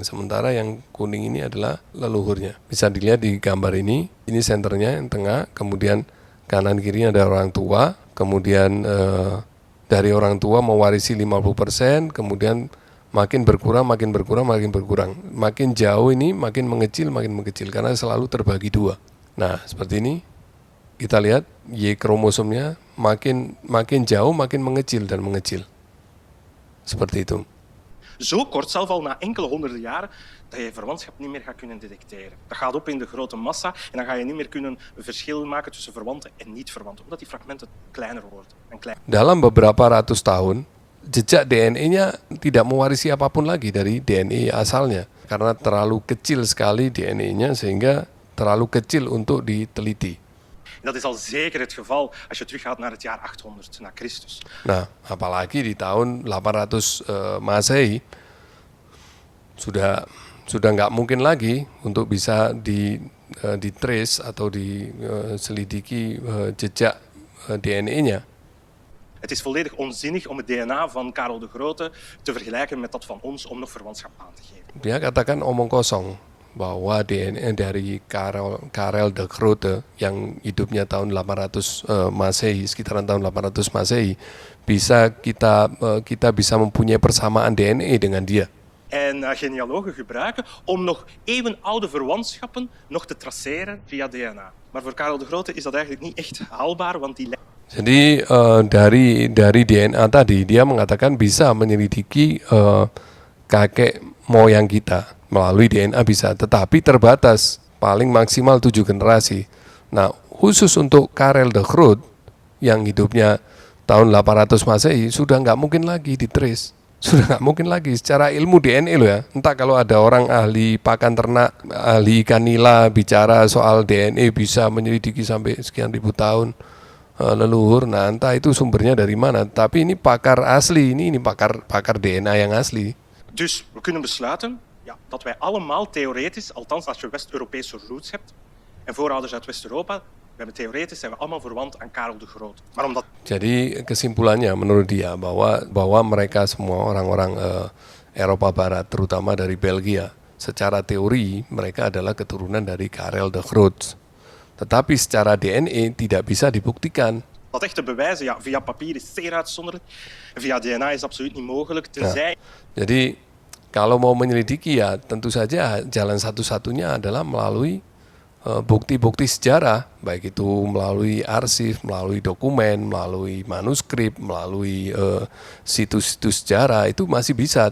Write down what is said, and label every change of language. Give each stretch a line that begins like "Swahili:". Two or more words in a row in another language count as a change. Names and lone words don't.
Indonesian: Sementara yang kuning ini adalah leluhurnya. Bisa dilihat di gambar ini senternya yang tengah, kemudian kanan kirinya ada orang tua, kemudian dari orang tua mewarisi 50%, kemudian makin berkurang. Makin jauh ini makin mengecil karena selalu terbagi 2. Nah, seperti ini kita lihat Y kromosomnya makin jauh makin mengecil dan mengecil. Seperti itu.
Dutch: Zo kort, zelf al na enkele honderden jaren, dat je verwantschap niet meer gaat kunnen detecteren. Dat gaat op in de grote massa en dan ga je niet meer kunnen verschil maken tussen verwanten en niet-verwanten, omdat die fragmenten kleiner worden.
Indonesian: Dalam beberapa ratus tahun, jejak DNA-nya tidak mewarisi apapun lagi dari DNA asalnya karena terlalu kecil sekali DNA-nya sehingga terlalu kecil untuk diteliti.
Dutch: Dat is al zeker het geval als je teruggaat naar het jaar 800 na Christus.
Indonesian: Nah, apalagi di tahun 800 Masehi sudah nggak mungkin lagi untuk bisa di trace atau diselidiki jejak DNA-nya.
Dutch: Het is volledig onzinnig om het DNA van Karel de Grote te vergelijken met dat van ons om nog verwantschap aan te geven.
Indonesian: Dia katakan omong kosong bahwa DNA dari Karel de Grote yang hidupnya tahun 800 Masehi, sekitaran tahun 800 Masehi, kita bisa mempunyai persamaan DNA dengan dia.
Dutch: En genealogen gebruiken om nog eeuwenoude verwantschappen nog te traceren via DNA. Maar voor Karel de Grote is dat eigenlijk niet echt haalbaar, want die...
Indonesian: Jadi dari DNA tadi dia mengatakan bisa menyelidiki kakek moyang kita melalui DNA bisa, tetapi terbatas, paling maksimal 7 generasi. Nah, khusus untuk Karel de Groot yang hidupnya tahun 800 Masehi sudah nggak mungkin lagi ditrace. Sudah nggak mungkin lagi secara ilmu DNA loh ya. Entah kalau ada orang ahli pakan ternak, ahli ikan nila bicara soal DNA bisa menyelidiki sampai sekian ribu tahun leluhur. Nah, entah itu sumbernya dari mana. Tapi ini pakar asli, ini pakar DNA yang asli.
Dutch: Dus we kunnen besluiten dat wij allemaal theoretisch, althans als je West-Europese roots hebt en voorouders uit West-Europa, we hebben theoretisch zijn we allemaal verwant aan Karel de Grote. Maar omdat...
Indonesian: Jadi kesimpulannya menurut dia bahwa mereka semua orang-orang Eropa Barat, terutama dari Belgia, secara teori mereka adalah keturunan dari Karel de Groot. Tetapi secara DNA tidak bisa dibuktikan.
Dutch: Dat echt te bewijzen, via papier is zeer uitzonderlijk. Via DNA is absoluut niet mogelijk, tenzij...
Indonesian: Jadi kalau mau menyelidiki ya tentu saja jalan satu-satunya adalah melalui bukti-bukti sejarah, baik itu melalui arsip, melalui dokumen, melalui manuskrip, melalui situs-situs sejarah itu masih bisa.